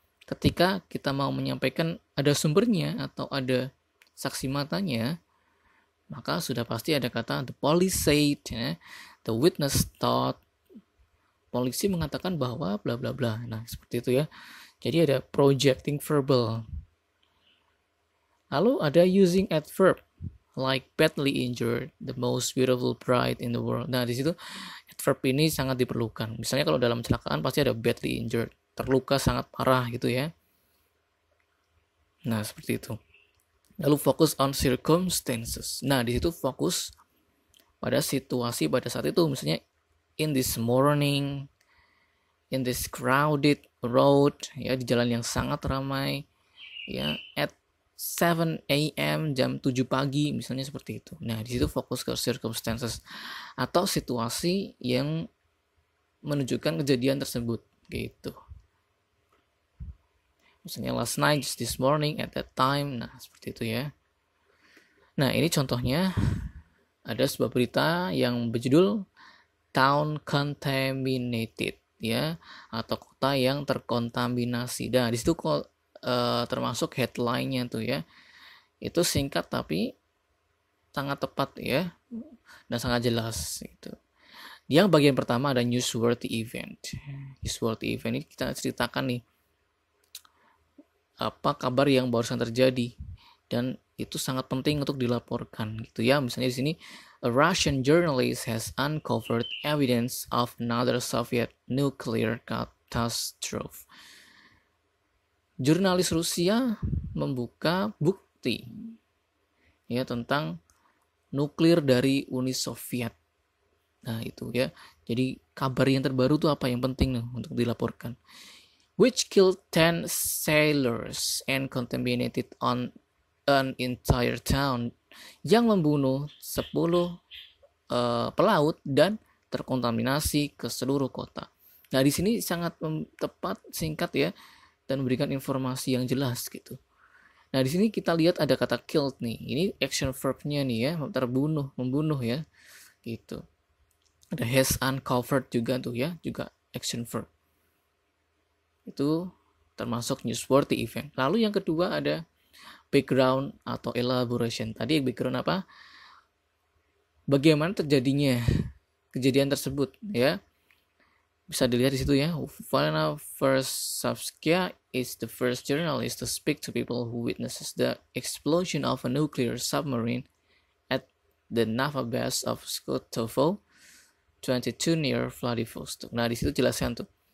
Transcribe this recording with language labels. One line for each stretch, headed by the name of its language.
Indonesian: ketika kita mau menyampaikan ada sumbernya atau ada saksi matanya, maka sudah pasti ada kata
English: the police said,
Indonesian: ya,
English: the witness thought,
Indonesian: polisi mengatakan bahwa bla bla bla. Nah, seperti itu ya. Jadi ada projecting verbal. Lalu ada
English: using adverb like badly injured, the most beautiful bride in the world.
Indonesian: Nah, di situ adverb ini sangat diperlukan. Misalnya kalau dalam kecelakaan pasti ada
English: badly injured,
Indonesian: terluka sangat parah gitu ya. Nah, seperti itu. Lalu fokus on circumstances. Nah, di situ fokus pada situasi pada saat itu.
English: Misalnya in this morning, in this crowded road, ya,
Indonesian: di jalan yang sangat ramai,
English: ya, at 7 a.m.
Indonesian: jam 7 pagi, misalnya seperti itu. Nah, di situ fokus ke circumstances atau situasi yang menunjukkan kejadian tersebut, gitu. Misalnya
English: last night, just this morning, at that time.
Indonesian: Nah, seperti itu ya. Nah, ini contohnya ada sebuah berita yang berjudul Town Contaminated, ya, atau kota yang terkontaminasi. Nah, di situ termasuk headline-nya tuh ya. Itu singkat tapi sangat tepat ya, dan sangat jelas gitu. Yang bagian pertama ada newsworthy event. Newsworthy event ini kita ceritakan nih apa kabar yang barusan terjadi dan itu sangat penting untuk dilaporkan gitu ya. Misalnya di sini
English: a Russian journalist has uncovered evidence of another Soviet nuclear catastrophe.
Indonesian: Jurnalis Rusia membuka bukti ya tentang nuklir dari Uni Soviet. Nah, itu ya. Jadi kabar yang terbaru tuh apa yang penting nih untuk dilaporkan.
English: Which killed 10 sailors and contaminated on an entire town,
Indonesian: yang membunuh 10 pelaut dan terkontaminasi ke seluruh kota. Nah, di sini sangat tepat, singkat ya, dan memberikan informasi yang jelas gitu. Nah, di sini kita lihat ada kata killed nih. Ini action verb-nya nih ya, terbunuh, membunuh ya. Gitu. Ada
English: has uncovered
Indonesian: juga tuh ya, juga action verb. Itu termasuk newsworthy event. Lalu yang kedua ada background atau elaboration. Tadi background apa? Bagaimana terjadinya kejadian tersebut ya. Bisa dilihat di situ ya.
English: Valena Versavskia is the first journalist to speak to people who witnesses the explosion of a nuclear submarine at the naval base of Skotovo 22 near Vladivostok.
Indonesian: Nah, di situ jelaskan tuh.